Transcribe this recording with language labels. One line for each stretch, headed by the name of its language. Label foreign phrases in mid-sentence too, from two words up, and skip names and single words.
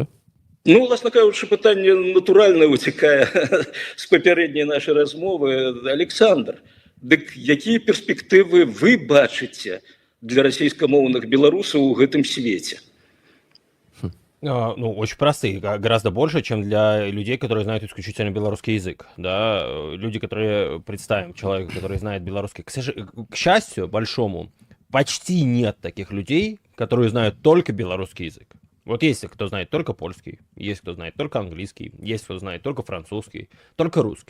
Belarusian: Ну, власна кажучы, пытанне натуральна выцякае з папярэдняй нашай размовы. Александр, дык якія перспектывы вы бачыце для расійскамоўных беларусаў у гэтым свеце? Ну,
Russian: очень простые, гораздо больше, чем для людей, которые знают исключительно белорусский язык. Да? Люди, которые, представим, человека, который знает белорусский, к счастью большому, почти нет таких людей, которые знают только белорусский язык. Вот есть кто знает только польский, есть кто знает только английский, есть кто знает только французский, только русский.